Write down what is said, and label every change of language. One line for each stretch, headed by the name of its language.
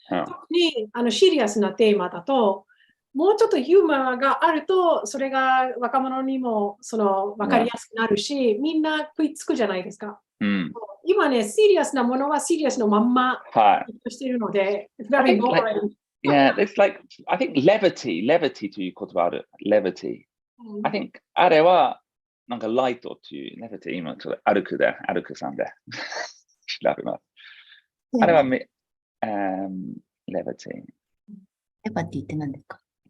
Japanese: 特にシリアスなテーマだと、もうちょっとヒューマーがあると、それが若者にも分かりやすくなるし、みんな食いつくじゃないですか。今ね、シリアスなものはシリアスのまんましているので、
English: very boring. Yeah, it's like, I think levity
Japanese: という言葉ある。
English: levity. I think
Japanese: あれは、なんかライトという、levity 今ちょっと歩くさんで調べます。あれはlevity。 levity って何ですか？